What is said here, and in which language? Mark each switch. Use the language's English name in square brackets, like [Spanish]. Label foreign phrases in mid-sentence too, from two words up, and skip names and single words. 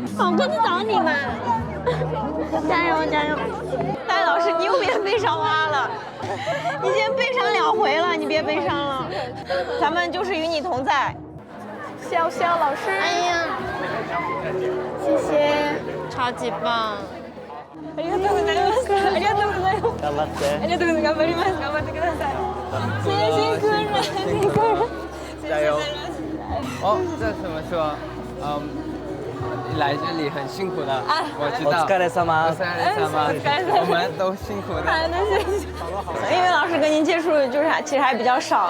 [Chinese] 我过去找你嘛。加油，加油！戴老师，你又别悲伤蛙了，你已经悲伤2回了，你别悲伤了。咱们就是与你同在。潇潇老师，哎呀，谢谢，超级棒。 [Japanese] ありがとうございます。ありがとうございます。頑張って。ありがとうございます。頑張ります。頑張ってください。 [Chinese] 辛苦了，辛苦了。加油！哦，这怎么说？来这里很辛苦的，我知道。 [Japanese] お疲れ様。 [Chinese] 我们都辛苦的。那谢谢。因为老师跟您接触就是其实还比较少。